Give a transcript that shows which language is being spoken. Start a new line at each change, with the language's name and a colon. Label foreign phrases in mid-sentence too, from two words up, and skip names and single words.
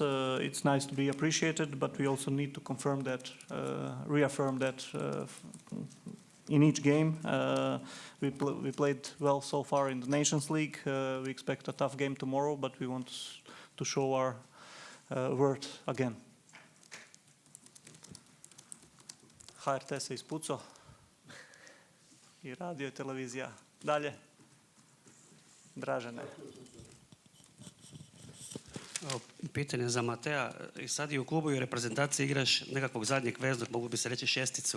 English: It's nice to be appreciated, but we also need to confirm that, reaffirm that in each game. We played well so far in the Nations League. We expect a tough game tomorrow, but we want to show our worth again.
Croatian: HRT se ispucao i radio i televizija. Dalje. Dražene. Pitanje za Matea. I sad i u klubu i u reprezentaciji igraš nekakvog zadnjeg veznog, mogu bi se reći šesticu.